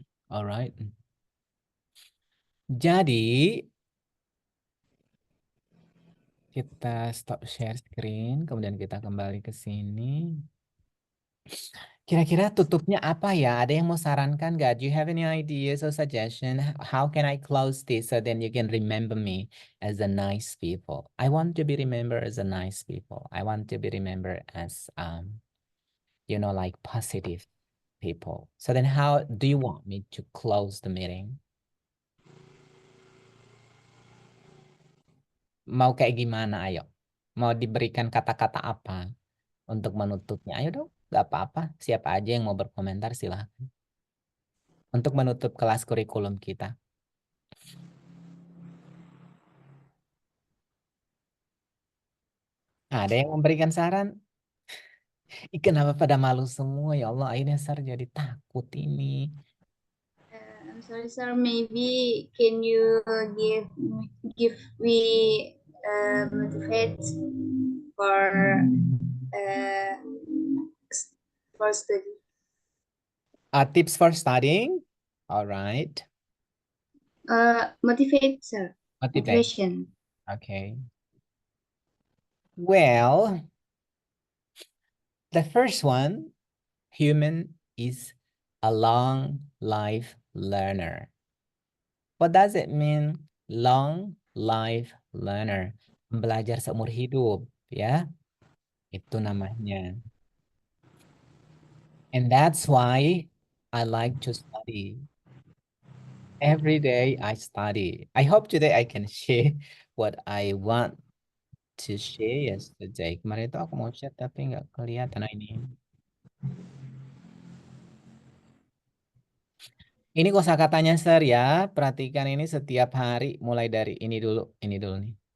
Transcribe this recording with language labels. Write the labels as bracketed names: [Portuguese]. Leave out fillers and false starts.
[Indonesian] Alright. Jadi kita stop share screen, kemudian kita kembali ke sini. Kira-kira tutupnya apa ya? Ada yang mau sarankan nggak? [English] Do you have any ideas or suggestion? How can I close this so then you can remember me as a nice people? I want to be remembered as a nice people. I want to be remembered as like positive people. So then how do you want me to close the meeting? [Indonesian] Mau kayak gimana? Ayo. Mau diberikan kata-kata apa untuk menutupnya? Ayo dong, nggak apa-apa. Siapa aja yang mau berkomentar silahkan. Untuk menutup kelas kurikulum kita. Ada yang memberikan saran? Kenapa pada malu semua ya Allah? Akhirnya Sar jadi takut ini. [English] I'm sorry, sir. Maybe can you give me motivate for uh, for study? Tips for studying? All right. Motivate, sir. Motivate. Motivation. Okay. Well, the first one, human is a long life learner. What does it mean? Long life learner. [Indonesian] Belajar seumur hidup, ya. Itu namanya. [English] And that's why I like to study. Every day I study. I hope today I can share what I want to share yesterday. [Indonesian] Kemarin itu aku mau share tapi nggak kelihatan. Nah, ini. Ini kosakatanya Sir ya. Perhatikan ini setiap hari mulai dari ini dulu nih.